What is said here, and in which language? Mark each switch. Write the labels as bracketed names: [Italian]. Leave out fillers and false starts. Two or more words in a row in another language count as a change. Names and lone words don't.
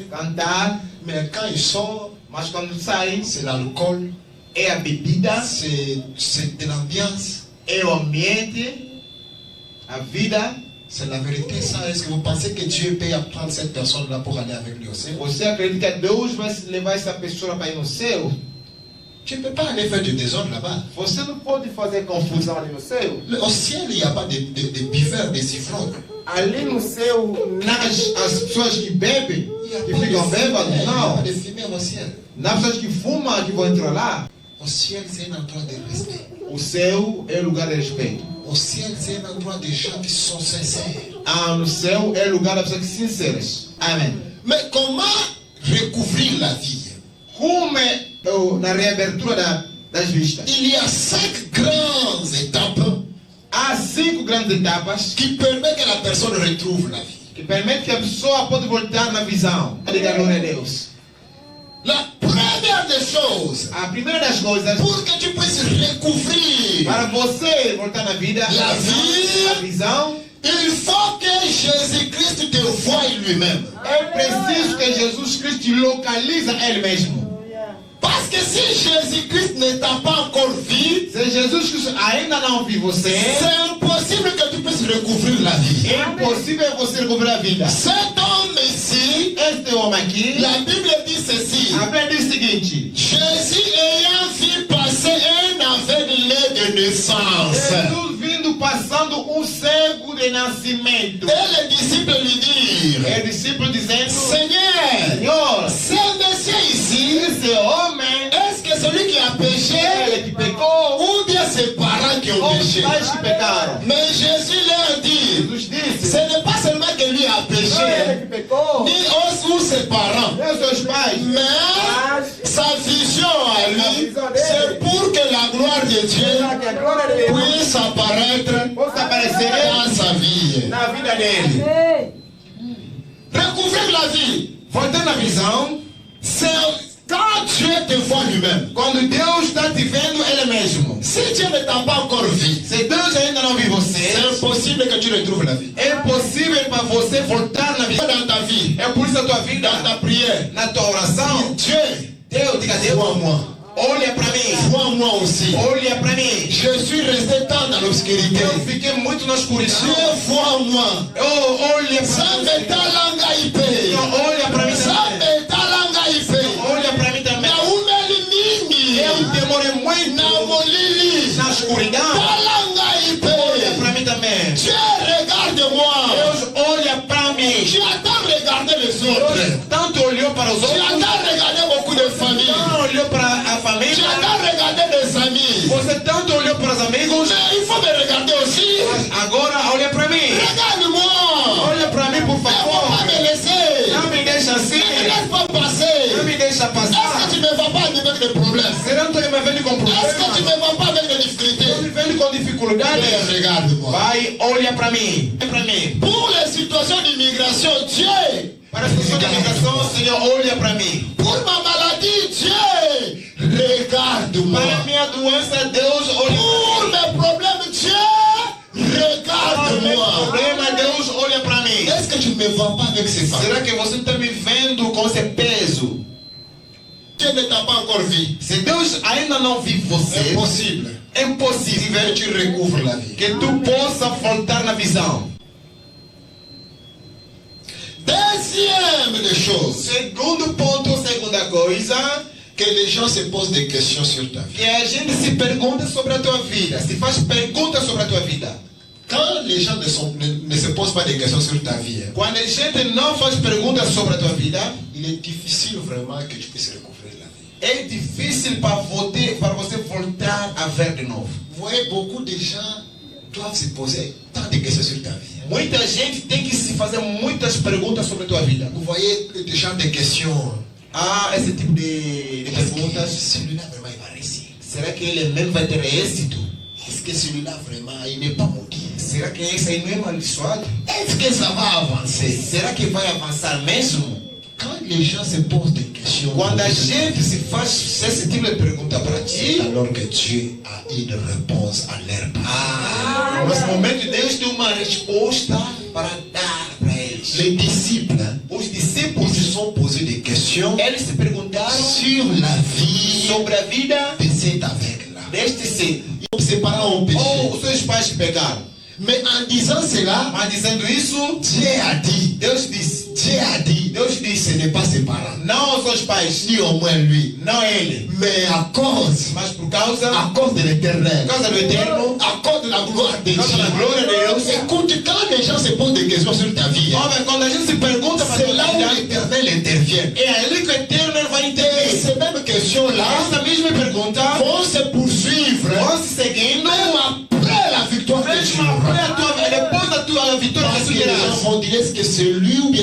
[Portuguese] cantar, [French] Mais quand ils sortent, [Portuguese] mas quando saem, [French] c'est l'alcool, [Portuguese] é a bebida, [French] c'est de l'ambiance. [Portuguese] é o ambiente, a vida. [French] C'est la vérité, ça. Est-ce que vous pensez que Dieu peut apprendre cette personne-là pour aller avec lui au ciel? [Portuguese] Você acredita que Deus vai levar essa pessoa para ir no céu? [French] Tu ne peux pas aller faire du désordre là-bas. [Portuguese] Você não pode fazer confusão ali no céu. [French] Au ciel, il n'y a pas de buveurs, des ivrognes. [Portuguese] ali no céu, as pessoas que bebem, que ficam bêbadas, [French] Il n'y a [Portuguese] não. [French] pas de fumée au ciel. [Portuguese] Nas pessoas que fumam que vão entrar lá. [French] Au ciel, c'est un endroit de respect. [Portuguese] O céu é lugar de respeito. [French] Au ciel, c'est un endroit de gens qui sont sincères. [Portuguese] No céu é lugar das pessoas sinceras. Amém. [French] Mais comment recouvrir la vie? [Portuguese] Como na reabertura das vistas. [French] Il y a 5 grandes étapes [Portuguese] Há 5 grandes etapas [French] qui permettent que la personne retrouve la vie. [Portuguese] que permitem que a pessoa pode voltar na visão. Diga glória a Deus. [French] La première des choses, [Portuguese] A primeira das coisas, [French] pour que tu puisses recouvrir, [Portuguese] para você voltar na vida, [French] La [Portuguese] a visão, [French] il faut que Jésus-Christ te voie lui-même. [Portuguese] é preciso que Jesus Cristo te localiza Ele mesmo. [French] Parce que si Jésus-Christ ne t'a pas encore vu, [Portuguese] Se Jesus Cristo ainda não viu você, [French] c'est impossible que tu puisses recouvrir la vie. [Portuguese] é impossível você recuperar a vida. [French] Cet homme ici, [Portuguese] Este homem aqui, [French] la Bible dit ceci. [Portuguese] a Bíblia diz o seguinte: [French] Jésus ayant vu passer un aveugle de naissance, [Portuguese] Jesus vindo passando cego de nascimento. [French] et les disciples lui dirent, [Portuguese] É discípulo dizendo: [French] Seigneur, [Portuguese] Senhor, [French] ce monsieur ici, [Portuguese] esse homem, [French] est-ce que celui qui a péché [Portuguese] ele que pecou, [French] ou bien ses parents qui ont [Portuguese] ou os [French] péché? [Portuguese] pais que pecaram? [French] Mais Jésus leur dit, [Portuguese] Jesus disse: [French] ce n'est pas seulement que lui a [Portuguese] não é ele [French] péché, [Portuguese] que pecou, [French] ni eux ou ses parents, [Portuguese] nem os seus pais, [French] mais sa vision à lui, c'est pour que la gloire de Dieu [Portuguese] que a glória de Deus [French] puisse apparaître [Portuguese] possa aparecer [French] dans sa vie. [Portuguese] na vida dele. [French] Recouvrir la vie, [Portuguese] Voltando na visão, [French] c'est quand Dieu te voit lui-même. [Portuguese] quando Deus está te vendo Ele mesmo. [French] Si Dieu ne t'a pas encore vu, [Portuguese] Se Deus ainda não viu você, [French] c'est impossible que tu retrouves la vie. [Portuguese] é impossível para você voltar na vida. [French] Dans ta vie, [Portuguese] É por isso a tua vida, [French] dans ta prière, [Portuguese] na tua oração, [French] Dieu, [Portuguese] Deus, diga Deus, [French] vois-moi. [Portuguese] olha para mim, [French] Vois-moi aussi. [Portuguese] olha para mim. [French] Je suis resté tant dans l'obscurité. [Portuguese] Eu fiquei muito na escuridão. [French] Dieu, vois-moi. [Portuguese] Olha para [Lingala] Sabe [Portuguese] mim. [Lingala] talanga ipe. [Portuguese] Olha para mim também. [Lingala] Sabe talanga ipe. [Portuguese] Olha para mim também. [Lingala] Na umeli mingi. [Portuguese] Eu demorei muito [Lingala] Na molili. [Portuguese] na escuridão. [Lingala] Talanga [Portuguese] Olha [Lingala] ipe. [Portuguese] para mim também. [French] Dieu, regarde-moi. [Portuguese] Deus olha para mim. [French] Tu as tant regardé les autres. [Portuguese] Tanto olhou para os [French] Tu as [Portuguese] outros, [French] tant regardé beaucoup de familles. [Portuguese] não olhou para a [French] Tu as [Portuguese] família. [French] tant regardé des amis. [Portuguese] Você tanto olhou para os amigos. [French] Mais il faut me regarder aussi. [Portuguese] Mas agora olha para mim. [French] Regarde-moi. [Portuguese] Olha para mim, por [French] Ne faut pas [Portuguese] favor. [French] me laisser. [Portuguese] Não me deixa [French] Ne [Portuguese] assim. [French] me laisse pas passer. [Portuguese] Não me deixa [French] Est-ce [Portuguese] passar. [French] que tu ne vas pas avec des problèmes? [Portuguese] Será que tu me vendo com [French] Est-ce que tu [Portuguese] problema? [French] ne vas pas avec des [Portuguese] Eu [French] difficultés? [Portuguese] me vendo com dificuldades. [French] Mais regarde-moi. [Portuguese] Vai, olha para mim. Olha para mim. [French] Pour les situations d'immigration, Dieu. [Portuguese] Para as pessoas da migração, Senhor, olha para mim. [French] Pour ma maladie, Dieu. Regarde-moi. [Portuguese] Para a minha doença, Deus, olha [French] Pour [Portuguese] para mim. [French] mes problèmes, Dieu. [Portuguese] Para o meu [French] Regarde-moi. [Portuguese] problema, Deus, olha para mim. [French] Est-ce que tu ne me vois pas avec ces femmes? [Portuguese] Será que você está me vendo com esse peso? [French] Dieu ne t'a pas encore vu. [Portuguese] Se Deus ainda não viu [French] C'est [Portuguese] você, [French] impossible. [Portuguese] é [French] Que [Portuguese] impossível [French] tu recouvres la vie. [Portuguese] que tu possa voltar na visão. [French] Deuxième des choses, [Portuguese] Segundo ponto, segunda coisa, [French] que les gens se posent des questions sur ta vie. [Portuguese] que a gente se pergunta sobre a tua vida, se faz perguntas sobre a tua vida. [French] Quand les gens ne se posent pas des questions sur ta vie, [Portuguese] Quando a gente não faz perguntas sobre a tua vida, [French] il est difficile vraiment que tu puisses recouvrir la vie. [Portuguese] é difícil para você voltar a ver de novo. [French] Vous voyez, beaucoup de gens doivent se poser tant de questions sur ta vie. [Portuguese] Muita gente tem que se fazer muitas perguntas sobre a tua vida. [French] Vous voyez des gens de questions. [Portuguese] Ah, esse tipo de [French] Est-ce que [Portuguese] perguntas. [French] celui-là vraiment il va réussir? [Portuguese] Será que ele mesmo vai ter êxito? [French] Est-ce que celui-là vraiment il n'est pas maudit? [Portuguese] Será que esse aí não é amaldiçoado? [French] Est-ce que ça va avancer? [Portuguese] Será que vai avançar mesmo? [French] Quand les gens se posent des questions, [Portuguese] Quando a gente se faz esse tipo de pergunta para ti, [French] alors que Dieu a une réponse à leur part. [Portuguese] nesse momento Deus tem uma resposta para dar para eles. [French] Les disciples, [Portuguese] Os discípulos, [French] ils se sont posés des questions [Portuguese] eles se perguntaram [French] sur la vie [Portuguese] sobre a vida [French] de cet aveugle-là. [Portuguese] deste ser. [French] Ses parents ont péché. [Portuguese] Ou os seus pais pecaram. [French] Mais en disant cela, [Portuguese] Mas dizendo isso, [French] Dieu a dit, [Portuguese] Deus disse. [French] Deus dit, ce n'est pas ses parents, [Portuguese] Não aos seus pais. [French] ni au moins lui, [Portuguese] Não ele. [French] mais à cause [Portuguese] Mas por [French] de l'éternel, [Portuguese] causa do eterno, [French] à cause de la gloire de [Portuguese] por causa da [French] Dieu. [Portuguese] glória de Deus. [French] Écoute, quand les gens se posent des questions sur ta vie, [Portuguese] Homem, quando a gente se pergunta para [French] c'est là où [Portuguese] tua vida, [French] l'éternel intervient. [Portuguese] é ali que o eterno ele vai [French] Et [Portuguese] intervir. [French] ces mêmes questions-là [Portuguese] Essa mesma pergunta [French] vont se poursuivre [Portuguese] vão se seguindo, [French] même après la victoire que tu [Portuguese] mesmo [French] auras. [Portuguese] depois da tua vitória [French] Parce que [Portuguese] que tu [French] les gens [Portuguese] terás. [French] vont dire est-ce que c'est lui ou bien